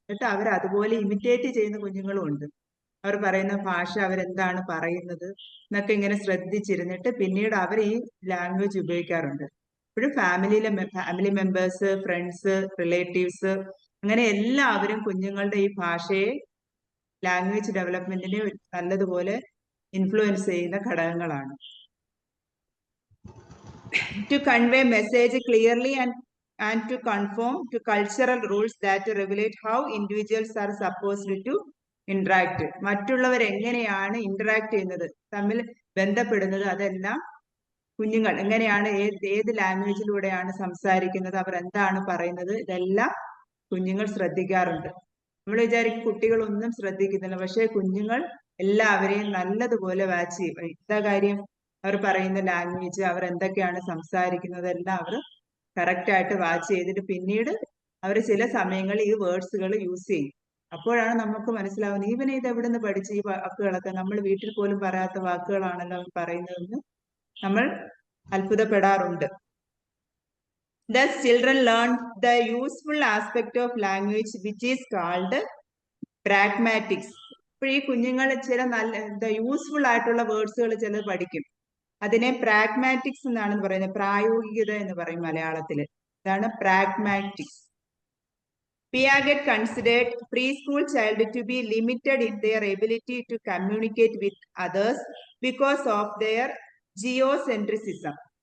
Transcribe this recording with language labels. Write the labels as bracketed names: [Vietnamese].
[Malayalam] എന്നിട്ട് അവർ അതുപോലെ ഇമിറ്റേറ്റ് ചെയ്യുന്ന കുഞ്ഞുങ്ങളും ഉണ്ട്. അവർ പറയുന്ന ഭാഷ അവരെന്താണ് പറയുന്നത് എന്നൊക്കെ ഇങ്ങനെ ശ്രദ്ധിച്ചിരുന്നിട്ട് പിന്നീട് അവർ ഈ ലാംഗ്വേജ് ഉപയോഗിക്കാറുണ്ട്. ഇപ്പോഴും ഫാമിലി മെമ്പേഴ്സ്, ഫ്രണ്ട്സ്, റിലേറ്റീവ്സ്, അങ്ങനെ എല്ലാവരും കുഞ്ഞുങ്ങളുടെ ഈ ഭാഷയെ ലാംഗ്വേജ് ഡെവലപ്മെന്റിനെ നല്ലതുപോലെ ഇൻഫ്ലുവൻസ് ചെയ്യുന്ന ഘടകങ്ങളാണ്. [English] To convey message clearly and to conform to cultural rules that regulate how individuals are supposed to interact. [Malayalam] മറ്റുള്ളവർ എങ്ങനെയാണ് ഇന്ററാക്ട് ചെയ്യുന്നത്, തമ്മിൽ ബന്ധപ്പെടുന്നത്, അതെല്ലാം കുഞ്ഞുങ്ങൾ എങ്ങനെയാണ് ഏത് ലാംഗ്വേജിലൂടെയാണ് സംസാരിക്കുന്നത്, അവർ എന്താണ് പറയുന്നത്, ഇതെല്ലാം കുഞ്ഞുങ്ങൾ ശ്രദ്ധിക്കാറുണ്ട്. നമ്മൾ വിചാരിക്കും കുട്ടികളൊന്നും ശ്രദ്ധിക്കുന്നില്ല, പക്ഷെ കുഞ്ഞുങ്ങൾ എല്ലാവരെയും നല്ലതുപോലെ വാച്ച് ചെയ്യും. എന്താ കാര്യം? അവർ പറയുന്ന ലാംഗ്വേജ്, അവർ എന്തൊക്കെയാണ് സംസാരിക്കുന്നത്, എല്ലാം അവർ കറക്റ്റ് ആയിട്ട് വാച്ച് ചെയ്തിട്ട് പിന്നീട് അവർ ചില സമയങ്ങളിൽ ഈ വേർഡ്സുകൾ യൂസ് ചെയ്യും. അപ്പോഴാണ് നമുക്ക് മനസ്സിലാവുന്നത് ഇവനെ ഇത് എവിടെ നിന്ന് പഠിച്ച് ഈ വാക്കുകളൊക്കെ, നമ്മൾ വീട്ടിൽ പോലും പറയാത്ത വാക്കുകളാണല്ലോ അവർ പറയുന്നതെന്ന് നമ്മൾ അത്ഭുതപ്പെടാറുണ്ട്. [English] Thus, children learn the useful aspect of language, which is called pragmatics. [Malayalam] ഇപ്പോൾ ഈ കുഞ്ഞുങ്ങൾ ചില നല്ല യൂസ്ഫുൾ ആയിട്ടുള്ള വേർഡ്സുകൾ ചിലത് പഠിക്കും. അതിനെ പ്രാഗ്മാറ്റിക്സ് എന്നാണ് പറയുന്നത്. പ്രായോഗികത എന്ന് പറയും മലയാളത്തിൽ. ഇതാണ് pragmatics. [English] Piaget considered preschool child to be limited in their ability to communicate with others because of their geocentrism.